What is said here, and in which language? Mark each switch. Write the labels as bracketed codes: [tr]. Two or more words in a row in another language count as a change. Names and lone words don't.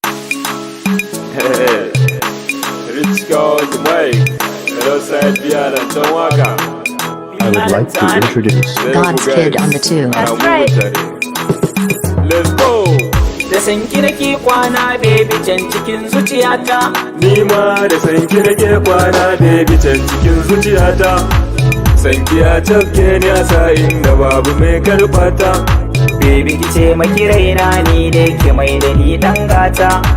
[en] Hey, Rich Gold Mike, alongside Biala Tonwaka. I would like to introduce God's Kid on the tube. That's That's right. right. Let's go. [ha] Da san ki nake kwana, baby, can cikin zuciyata. Ni ma da san ki nake kwana, baby, can cikin zuciyata. San ki ya cafke ni a sa'in da babu mai karɓata. Baby, ki taimaki raina, ni dai ki mai da ni ɗan gata.